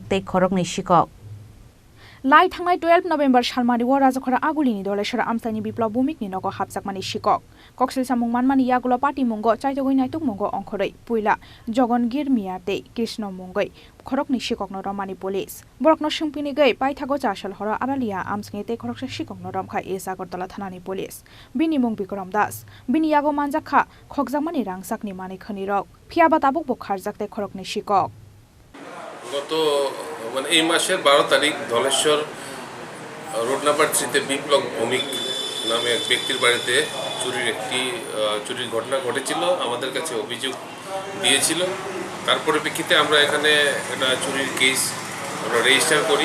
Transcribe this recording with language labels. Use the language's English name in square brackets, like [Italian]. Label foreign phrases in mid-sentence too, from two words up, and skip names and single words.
[Kok Borok] tei Khorokni Sikok Lai thangnai 12 November salmani wo rajakhora agulini doleshara amsani biplab bhumikni nogo Habjakmani Sikok koksil samung manmani Yakulo Patimungo chaitogoi naituk mungo ongkhorei puila Jogongir miate Krishna mungoi Khorokni Sikokno Romani police borokno sungpini gei paithago 4 sal horo aralia amsnge te Khoroksa Sikokno Romkha East Agartala thanani police binimung Bikram Das bini yago manjakha Khokjakmani rangsakni mani khanirok phiaba tabukbo kharjak te Khorokni Sikok [Bangla] গত মানে এই মাসের 12 তারিখ ধলেশ্বর রোড নাম্বার 3 তে বিপ্লব ভৌমিক নামে এক ব্যক্তির বাড়িতে চুরির ঘটনা ঘটেছিল আমাদের কাছে অভিযোগ দিয়েছিল তার পরিপ্রেক্ষিতে আমরা এখানে একটা চুরির কেস আমরা রেজিস্টার করি